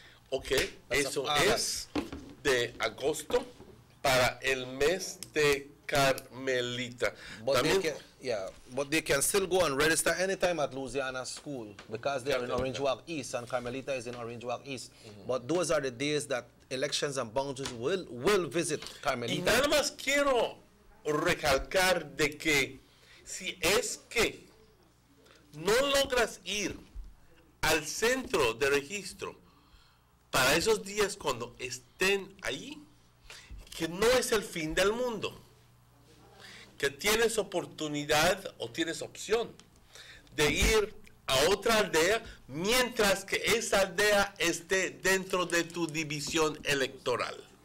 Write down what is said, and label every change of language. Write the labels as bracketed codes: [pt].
[es] Ok, eso es de agosto para el mes de Carmelita. [en] But they can still go and register anytime at Louisiana School because they are in Orange Walk East and Carmelita is in Orange Walk East. But those are the days that elections and boundaries will visit Carmelita. [es] Y nada más quiero recalcar de que si es que no logras ir al centro de registro para esos días cuando estén ahí, que no es el fin del mundo, que tienes oportunidad o tienes opción de ir a otra aldea mientras que esa aldea esté dentro de tu división electoral.